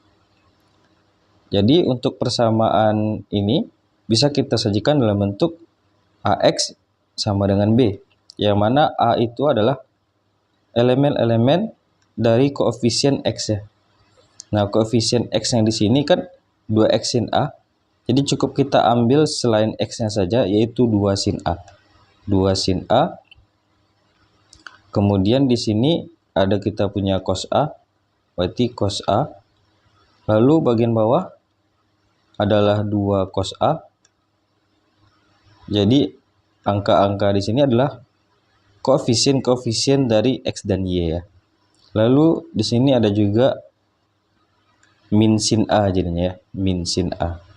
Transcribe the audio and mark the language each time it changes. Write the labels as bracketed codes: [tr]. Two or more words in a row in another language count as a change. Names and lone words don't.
[id] Jadi untuk persamaan ini bisa kita sajikan dalam bentuk AX sama dengan B, yang mana A itu adalah elemen-elemen dari koefisien X ya. Nah, koefisien X yang di sini kan 2X sin A, jadi cukup kita ambil selain X-nya saja, yaitu 2 sin A. 2 sin A. Kemudian di sini ada kita punya cos A, berarti cos A. Lalu bagian bawah adalah 2 cos A. Jadi angka-angka di sini adalah koefisien-koefisien dari X dan Y ya. Lalu di sini ada juga min sin A jadinya ya, min sin A.